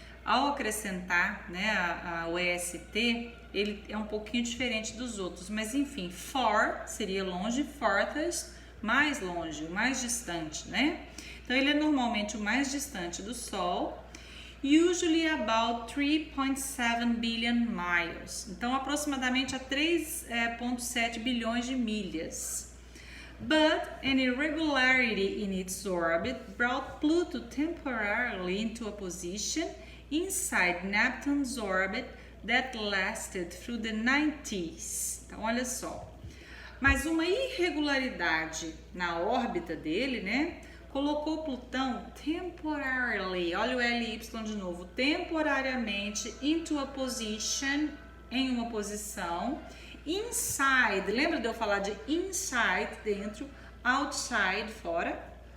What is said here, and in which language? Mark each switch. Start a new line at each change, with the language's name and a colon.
Portuguese: Ao acrescentar, né, o EST, ele é um pouquinho diferente dos outros, mas enfim, far seria longe, farthest, mais longe, o mais distante, né? Então ele é normalmente o mais distante do Sol,
English: usually about 3.7 billion miles,
Portuguese: então aproximadamente a 3,7 bilhões de milhas.
English: But an irregularity in its orbit brought Pluto temporarily into a position inside Neptune's orbit that lasted through the 90s.
Portuguese: Então, olha só. Mas uma irregularidade na órbita dele, né, colocou Plutão temporarily, olha o LY de novo, temporariamente
English: into a position,
Portuguese: em uma posição, inside, lembra de eu falar de inside, dentro, outside, fora?